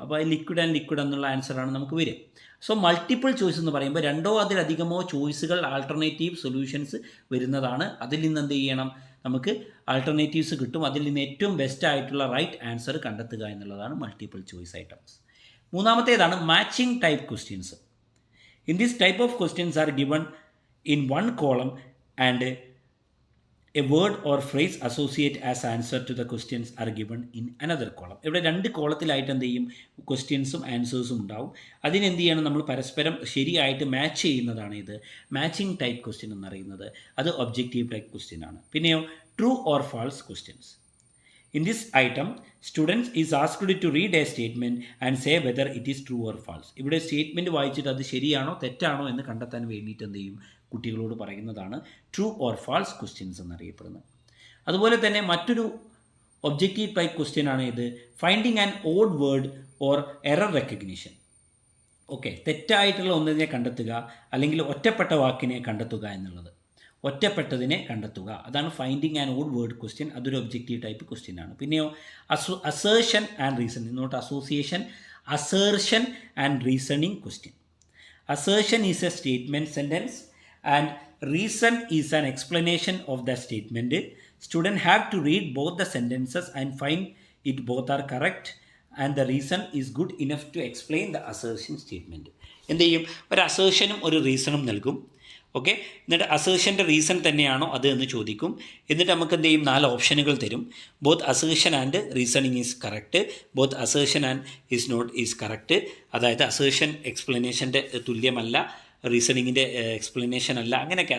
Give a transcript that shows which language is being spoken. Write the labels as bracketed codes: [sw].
[ml] അപ്പോൾ liquid and liquid എന്നുള്ള ആൻസറാണ് നമുക്ക് വരും. സോ മൾട്ടിപ്പിൾ ചോയ്സ് എന്ന് പറയുമ്പോൾ രണ്ടോ അതിലധികമോ ചോയ്സുകൾ, ആൾട്ടർനേറ്റീവ് സൊല്യൂഷൻസ് വരുന്നതാണ്. അതിൽ നിന്ന് എന്ത് ചെയ്യണം, നമുക്ക് ആൾട്ടർനേറ്റീവ്സ് കിട്ടും. അതിൽ നിന്ന് ഏറ്റവും ബെസ്റ്റ് ആയിട്ടുള്ള റൈറ്റ് ആൻസർ കണ്ടെത്തുക എന്നുള്ളതാണ് multiple choice items. മൂന്നാമത്തേതാണ് matching type questions. [en] In this type of questions are given in one column and a word or phrase associate as answer to the questions are given in another column. [ml] ഇവിടെ 2 കോളത്തിലായിട്ട് എന്ത് ചെയ്യും, ക്വസ്റ്റ്യൻസും ആൻസേഴ്സും ഉണ്ടാവും. അതിനെന്ത് ചെയ്യണം, നമ്മൾ പരസ്പരം ശരിയായിട്ട് മാച്ച് ചെയ്യുന്നതാണ് ഇത് മാച്ചിങ് ടൈപ്പ് ക്വസ്റ്റ്യൻ എന്നറിയുന്നത്. അത് ഒബ്ജക്റ്റീവ് ടൈപ്പ് ക്വസ്റ്റ്യൻ ആണ്. പിന്നെയോ [en] True or false questions. In this item, students is asked to read a statement and say whether it is true or false. [ml] ഇവിടെ സ്റ്റേറ്റ്മെൻറ്റ് വായിച്ചിട്ട് അത് ശരിയാണോ തെറ്റാണോ എന്ന് കണ്ടെത്താൻ വേണ്ടിയിട്ട് എന്ത് ചെയ്യും, കുട്ടികളോട് പറയുന്നതാണ് ട്രൂ ഓർ ഫാൾസ് ക്വസ്റ്റ്യൻസ് എന്നറിയപ്പെടുന്നത്. അതുപോലെ തന്നെ മറ്റൊരു ഒബ്ജക്റ്റീവ് ടൈപ്പ് ക്വസ്റ്റ്യൻ ആണ് ഇത് [en] Finding an odd word or error recognition. [ml] Okay, തെറ്റായിട്ടുള്ള ഒന്നിനെ കണ്ടെത്തുക അല്ലെങ്കിൽ ഒറ്റപ്പെട്ട വാക്കിനെ കണ്ടെത്തുക എന്നുള്ളത്, ഒറ്റപ്പെട്ടതിനെ കണ്ടെത്തുക, അതാണ് finding and odd word question. അതൊരു ഒബ്ജക്റ്റീവ് ടൈപ്പ് ക്വസ്റ്റ്യൻ ആണ്. പിന്നെയോ [en] assertion and reasoning, not association, [ml] assertion and reasoning question. [en] Assertion is a statement sentence and reason is an explanation of the statement. Students have to read both the sentences and find it both are correct and the reason is good enough to explain the assertion statement. [ml] എന്ത് ചെയ്യും, ഒരു അസേർഷനും ഒരു റീസണും നൽകും. Okay, എന്നിട്ട് അസേർഷൻ്റെ reason തന്നെയാണോ അത് എന്ന് ചോദിക്കും. എന്നിട്ട് നമുക്ക് എന്ത് ചെയ്യും, 4 ഓപ്ഷനുകൾ തരും. [en] Both assertion and reasoning is correct, both assertion and is not is correct. [ml] അതായത് അസേർഷൻ എക്സ്പ്ലനേഷൻ്റെ തുല്യമല്ല, റീസണിങ്ങിൻ്റെ എക്സ്പ്ലനേഷൻ അല്ല, അങ്ങനെയൊക്കെ.